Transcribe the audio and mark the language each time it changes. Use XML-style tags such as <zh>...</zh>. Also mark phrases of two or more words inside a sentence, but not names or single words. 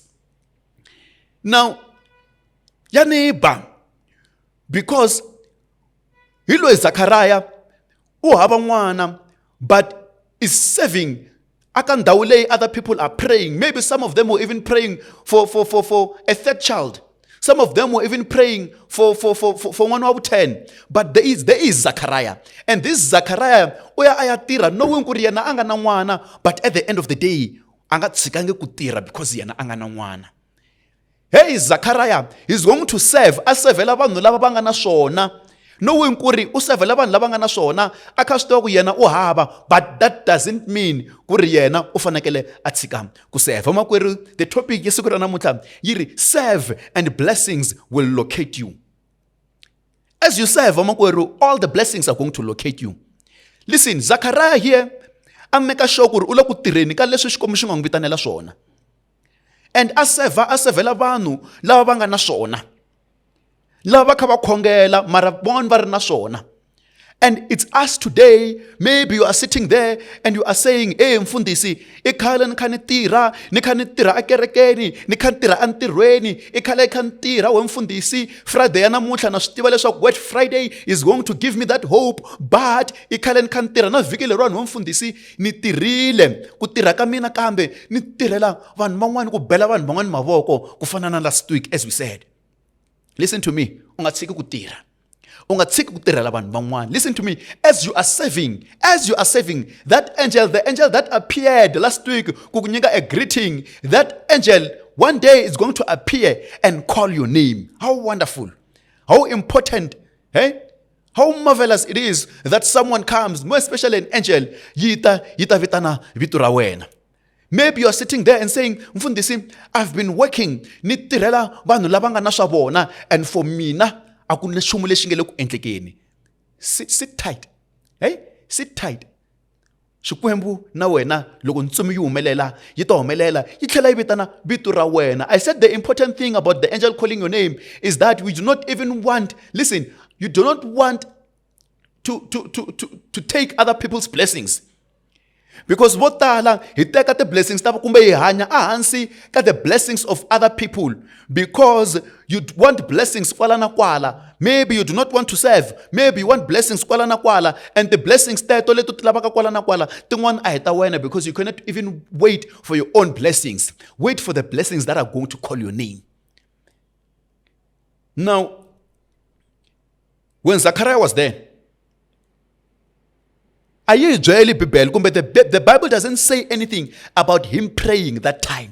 <en>Now, Yaneba, because Hilo is Zachariah, but is serving. Other people are praying. Maybe some of them were even praying for a third child. Some of them were even praying for 1 out of 10. But there is Zachariah. And this Zachariah, knowing</en> <ts>kuriana anga na mwana,</ts> <en>but at the end of the day,</en> <ts>anga tsikange kutira because yana anga na mwana.</ts> <en>Hey, Zachariah is going to serve.</en> <ts>Asevela vanhu lava vanga na swona. Knowing kuri usevela vanhu lava nga na swona, akasitoa ku yena u hava,</ts> <en>but that doesn't mean</en> <ts>kuri yena u fanekele a tshika ku serve.</ts> <en>Makwerhu, the topic</en> <ts>ye siku ra namuntlha yiri</ts> <en>serve and blessings will locate you. As you serve, makwerhu, all the blessings are going to locate you. Listen, Zachariah here a make sure</en> <ts>kuri u le ku tirheni ka leswi Xikwembu xi nga n'wi vitanela swona. And asevela vanhu lava vanga na swona. Lava kha va khongela mara von va ri na swona.</ts> <en>And it's us today. Maybe you are sitting there and you are saying,</en> <ts>hey, mfundisi, ikhale nikha ni tirha akerekeni, nikha ni tirha antirhweni, ikhale ikha ni tirha wemfundisi. Friday ya namuntlha na swi tiva leswaku</ts> <en>Word Friday is going to give me that hope,</en> <ts>but ikhale nikha ni tirha na vhiki leriwani wemfundisi ni tirhile ku tirha ka mina kambe ni tirhela vanhu van'wani ku bela vanhu van'wani mavoko ku fana na</ts> <en>last week as we said. Listen to me,</en> <ts>u nga tshiki ku tirha.</ts> <en>Listen to me, as you are serving, that angel, the angel that appeared last week, kukunyika a greeting, that angel one day is going to appear and call your name. How wonderful, how important, how marvelous it is that someone comes, more especially an angel,</en> <ts>yita vitana vitura wena.</ts> <en>Maybe you're sitting there and saying, mfundisi, I've been working,</en> <ts>ni tirhela vanhu lava nga na swa vona,</ts> <en>and for mina, sit tight. Sit tight.</en> <ts>Xikwembu na wena loko ntsumi yi humelela yi ta humelela yi tlhela yi vitana vito ra wena.</ts> <en>I said the important thing about the angel calling your name is that we do not even want, listen, you do not want to take other people's blessings.</en> <ts>Because vo tala hi teka ti blessings ta kumbe hi hanya ehansi ka</ts> <en>the blessings of other people because you want blessings</en> <ts>kwala na kwala.</ts> <en>Maybe you do not want to serve, maybe you want blessings</en> <ts>kwala na kwala,</ts> <en>and the blessings</en> <ts>teto leto ti lavaka kwala na kwala tin'wana a hi ta wena</ts> <en>because you cannot even wait for your own blessings. Wait for the blessings that are going to call your name. Now, when Zachariah was there, the Bible doesn't say anything about him praying that time.</en>